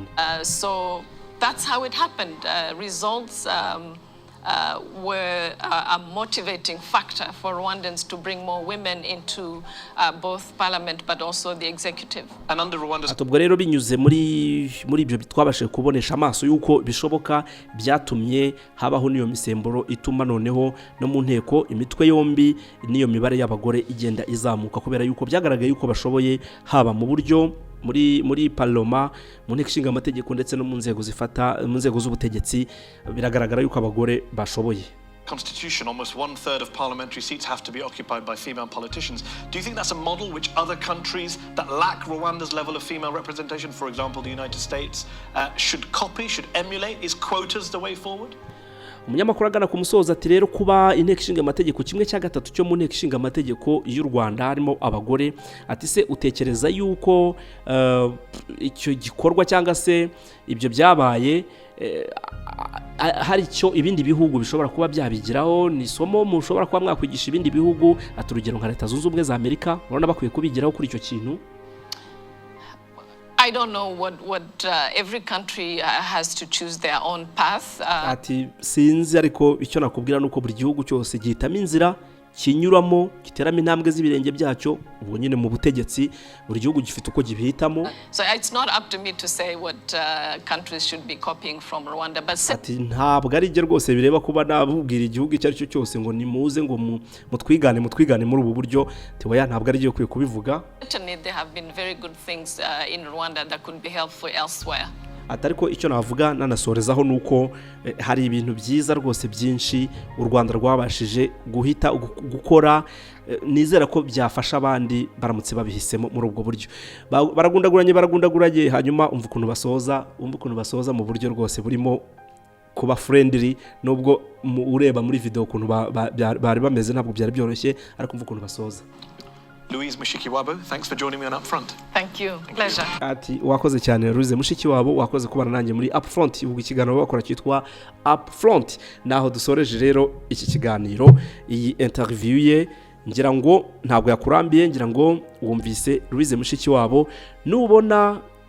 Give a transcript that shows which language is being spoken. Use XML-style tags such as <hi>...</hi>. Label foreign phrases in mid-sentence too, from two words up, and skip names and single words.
<en>So that's how it happened. Results were a motivating factor for Rwandans to bring more women into both parliament but also the executive. And under Rwanda's</en> <rw>Atubwo rero binyuze muri ibyo twabashije kubonesha amaso yuko bishoboka, byatumye habaho niyo misemburo ituma noneho no mu nteko imitwe yombi niyo mibare y'abagore igenda izamuka, kubera yuko byagaragaye yuko bashoboye haba mu buryo muri parloma, mu nteko ishinga amategeko ndetse no mu nzego z'ubutegetsi, biragaragara yuko abagore bashoboye.</rw> <en>Constitution, almost 1/3 of parliamentary seats have to be occupied by female politicians. Do you think that's a model which other countries that lack Rwanda's level of female representation, for example the United States, should copy, should emulate? Is quotas the way forward?</en> <rw>Umunyamakuru agana ku musoza ati rero kuba inteko ishinga amategeko kimwe cya gatatu cyo mu nteko ishinga amategeko y'u Rwanda harimo abagore, ati se utekereza yuko icyo gikorwa cyangwa se ibyo byabaye hari icyo ibindi bihugu bishobora kuba byabigiraho, ni isomo mushobora kuba mwakwigisha ibindi bihugu, aturugero nka Leta Zunze Ubumwe za Amerika urabona bakwiye kubigiraho kuri icyo kintu?</rw> <en>I don't know what every country has to choose their own path.</en> <rw>Ati sinzi ariko icyo nakubwira nuko buri gihugu cyose gihitamo inzira kinyuramo giteramo intambwe z'ibirenge byacyo ubwo nyine mu butegetsi buri gihugu gifite uko gibihitamo.</rw> <en>So it's not up to me to say what countries should be copying from Rwanda, but</en> <rw>ati ntabwo ari je rwose bireba kuba nabubwira igihugu icyo aricyo cyose ngo nimuze ngo mutwigane muri ubu buryo tiwaya ntabwo ari je kwiye kubivuga.</rw> <en>Certainly there have been very good things in Rwanda that could be helpful elsewhere.</en> <rw>Atariko icyo navuga nanasorezaho nuko hari ibintu byiza rwose byinshi u Rwanda rwabashije guhita gukora nizera ko byafasha abandi baramutse babihisemo muri ubwo buryo baragundaguranye hanyuma umva ukuntu basoza mu buryo rwose burimo kuba friendly nubwo ureba muri video ukuntu bari bameze ntabwo byari byoroshye ariko umva ukuntu basoza.</rw> <en>Louise MUSHIKIWABO, thanks for joining me on Upfront. Thank you. Pleasure.</en> <rw>Ati wakoze cyane Louise MUSHIKIWABO wakoze kubana nanjye muri Upfront ubwo ikiganiro bakora cyitwa Upfront naho dusoreje rero iki kiganiro iyi interview ye ngira ngo ntabwo yakurambiye ngira ngo wumvise Louise MUSHIKIWABO nubona</rw>